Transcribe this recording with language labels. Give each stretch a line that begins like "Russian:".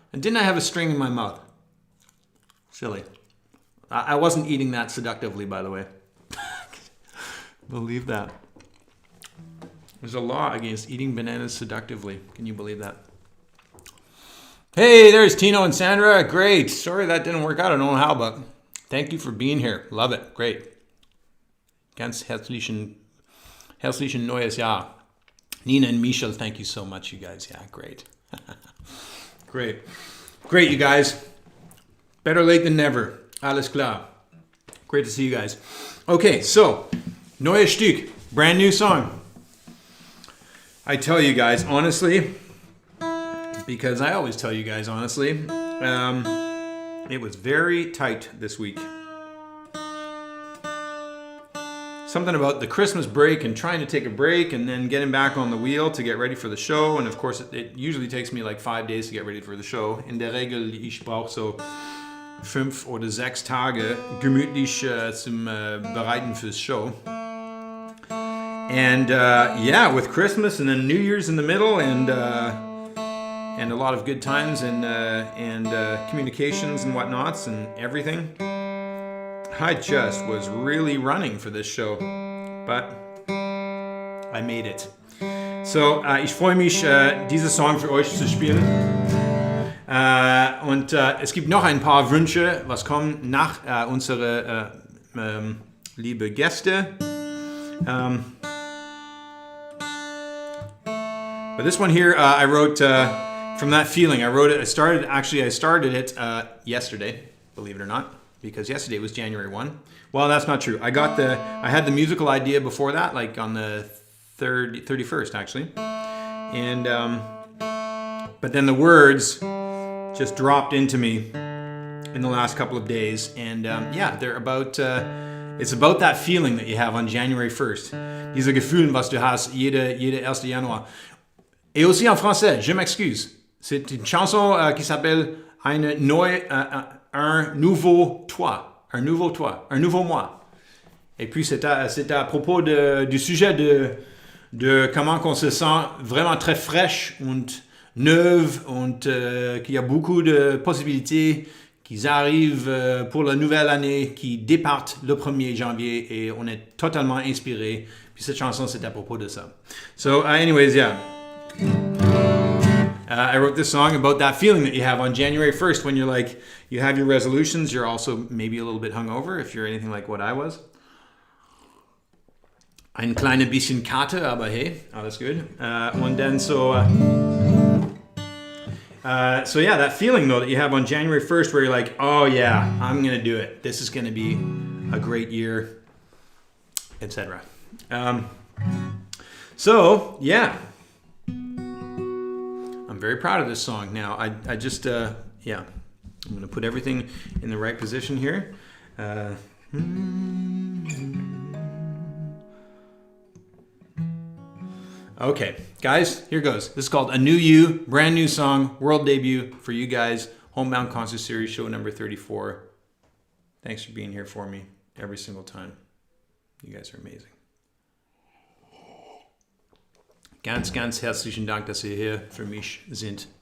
English: And didn't I have a string in my mouth? Silly. I wasn't eating that seductively, by the way. Believe that. There's a law against eating bananas seductively. Can you believe that? Hey, there's Tino and Sandra. Great. Sorry that didn't work out. I don't know how, but thank you for being here. Love it. Great.
German: Ganz herzlichen neues Jahr.
English: Nina and Michel, thank you so much, you guys. Yeah, great. Great, you guys. Better late than never.
German: Alles klar.
English: Great to see you guys. Okay, so,
German: neues Stück,
English: brand new song. I tell you guys honestly, because I always tell you guys honestly, it was very tight this week. something about the Christmas break and trying to take a break and then getting back on the wheel to get ready for the show. And of course, it usually takes me like 5 days to get ready for the show.
German: In der Regel, ich brauche so 5 oder 6 Tage gemütlich zum Bereiten fürs Show.
English: And yeah, with Christmas and then New Year's in the middle, and a lot of good times and communications and whatnots and everything, I just was really running for this show, but I made it.
German: So, ich freue mich, diesen Song für euch zu spielen. Und es gibt noch ein paar Wünsche, was kommen nach unsere liebe Gäste.
English: But this one here, I wrote from that feeling. I started it yesterday, believe it or not, because yesterday was January 1. Well, that's not true. I had the musical idea before that, like on the 31st, actually. And but then the words just dropped into me in the last couple of days, and yeah, they're about. It's about that feeling that you have on January 1st.
German: Diese Gefühle, was du hast, jede erste Januar.
French: Et aussi en français, je m'excuse. C'est une chanson qui s'appelle un nouveau toi, un nouveau moi. Et puis c'est à propos du sujet de comment on se sent vraiment très fraîche und neuve und qu'il y a beaucoup de possibilités qui arrivent pour la nouvelle année, qui départent le 1er janvier et on est totalement inspiré. Puis cette chanson, c'est à propos de ça.
English: So anyways, yeah. I wrote this song about that feeling that you have on January 1st when you're like, you have your resolutions, you're also maybe a little bit hungover if you're anything like what I was.
German: Ein kleines bisschen Karte, aber hey, alles gut. Und dann so
English: yeah, that feeling though that you have on January 1st where you're like, oh yeah, I'm going to do it. This is going to be a great year, etc. So, yeah. I'm very proud of this song. Now, I just, yeah, I'm going to put everything in the right position here. Okay, guys, here goes. This is called A New You, brand new song, world debut for you guys. Homebound Concert Series, show number 34. Thanks for being here for me every single time. You guys are amazing.
German: Ganz, ganz herzlichen Dank, dass ihr hier für mich sind.